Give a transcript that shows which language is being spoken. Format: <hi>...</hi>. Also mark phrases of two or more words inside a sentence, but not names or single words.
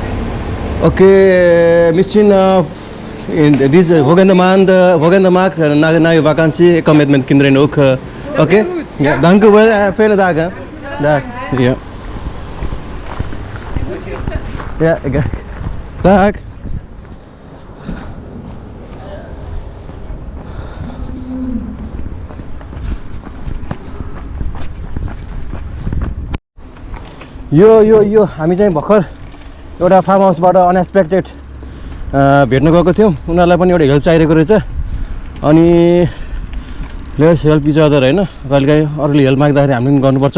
<nl>Oké, misschien in deze volgende maand na je vakantie, ik kom met mijn kinderen ook. Oké? goed, Ja, dank u wel. Fijne dag hè. Dag. Ja. Ja, kijk. Dag.</nl> <ne>यो हामी चाहिँ भर्खर एउटा फार्म हाउसबाट अनएक्सपेक्टेड भेट्न गएको थियौँ उनीहरूलाई पनि एउटा हेल्प चाहिरहेको रहेछ अनि</ne> <en>Let's help each other</en> <ne>होइन कहिलेकाहीँ अरूले हेल्प माग्दाखेरि हामीले पनि गर्नुपर्छ</ne>